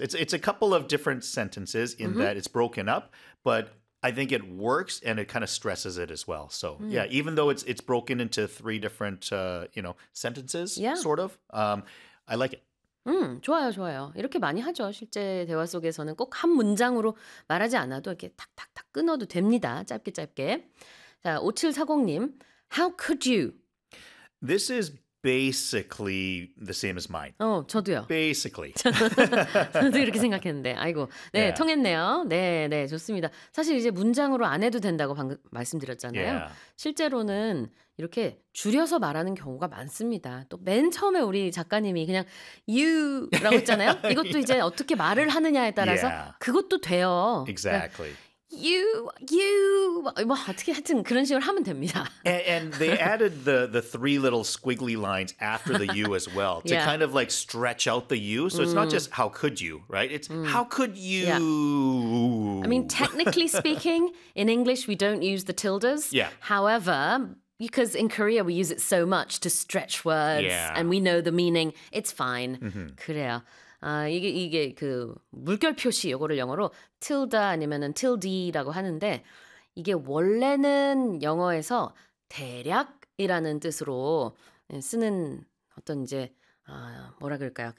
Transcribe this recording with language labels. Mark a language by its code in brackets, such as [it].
[en] It's a couple of different sentences in that it's broken up, but I think it works and it kind of stresses it as well. So, yeah, even though it's broken into three different, you know, sentences, sort of, I like it. [ko] 좋아요, 좋아요. 이렇게 많이 하죠. 실제 대화 속에서는 꼭 한 문장으로 말하지 않아도 이렇게 탁탁탁 끊어도 됩니다. 짧게 짧게. 자, 5740님. [en] How could you? This is basically the same as mine. [ko] 저도요. [en] Basically. [ko] 저도 이렇게 생각했는데. 아이고. 네, [en] yeah. [ko] 통했네요. 네, 네, 좋습니다. 사실 이제 문장으로 안 해도 된다고 방금 말씀드렸잖아요. [en] Yeah. [ko] 실제로는 이렇게 줄여서 말하는 경우가 많습니다. 또 맨 처음에 우리 작가님이 그냥 you라고 했잖아요. 이것도 이제 어떻게 말을 하느냐에 따라서 그것도 돼요. [en] Exactly. [ko] 그러니까 You, 뭐 어떻게 하든 그런 식으로 하면 됩니다. [en] And they added the three little squiggly lines after the you as well to kind of like stretch out the you. So it's not just how could you, right? It's how could you. Yeah. I mean, technically speaking, in English, we don't use the tildes. Yeah. However, because in Korea, we use it so much to stretch words and we know the meaning. It's fine. Mm-hmm. [ko] 그래요. 아, 이게 그 물결 표시 요거를 영어로 tilde 아니면은 tilde라고 하는데 이게 원래는 영어에서 대략이라는 뜻으로 쓰는 어떤 이제 뭐라 그럴까요?